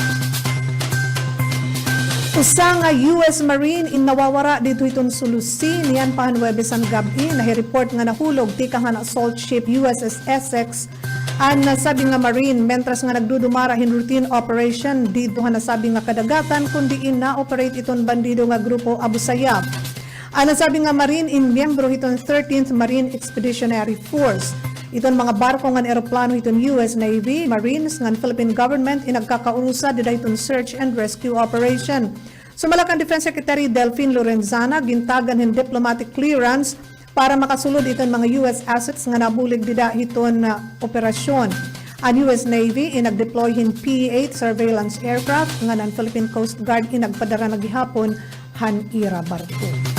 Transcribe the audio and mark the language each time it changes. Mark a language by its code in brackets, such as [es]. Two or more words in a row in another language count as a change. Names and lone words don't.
[war] Usa nga US Marine in nawawara dito iton sulusi niyan pahan Huwebes ang gabi nahi-report nga nahulog tikang nga [en] assault ship [war] USS Essex an nasabi nga Marine mentras nga nagdudumara hin [en] routine operation [war] dito nga nasabi nga kadagatan kundi na-operate iton bandido nga grupo Abu Sayyaf. An nasabi nga Marine in miyembro iton 13th Marine Expeditionary Force. Iton mga barko nga eroplano iton US Navy, Marines nga Philippine government inagkakaurusa dida iton [en] search and rescue operation. [war] Sumalak ang Defense Secretary Delphine Lorenzana gintagan hin [en] diplomatic clearance [war] para makasulod iton mga [en] US assets [war] nga nabulig dida iton operasyon. Ang US Navy inag-deploy hin P-8 [en] surveillance aircraft [war] nga ng Philippine Coast Guard inagpadara na gihapon han ira barko.